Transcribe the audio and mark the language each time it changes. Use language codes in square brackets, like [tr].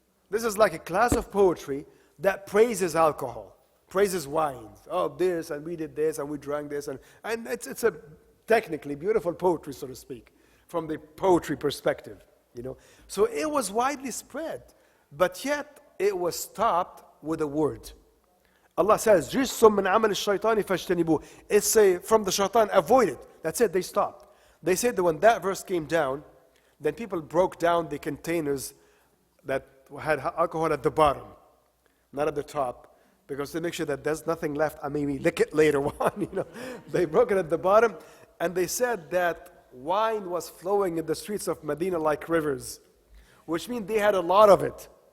[en] This is like a class of poetry that praises alcohol, praises wines. Oh, this, and we did this, and we drank this. And it's a technically beautiful poetry, so to speak, from the poetry perspective. You know? So it was widely spread, but yet it was stopped with a word. Allah says, [ar] جِسٌ مِّنْ عَمَلِ الشَّيْطَانِ فَاجْتَنِبُوهُ. [en] It's from the shaitan, avoid it. That's it, they stopped. They said that when that verse came down, then people broke down the containers that had alcohol at the bottom, not at the top, because they make sure that there's nothing left. I mean, we lick it later on, you know. They broke it at the bottom, and they said that wine was flowing in the streets of Medina like rivers, which means they had a lot of it.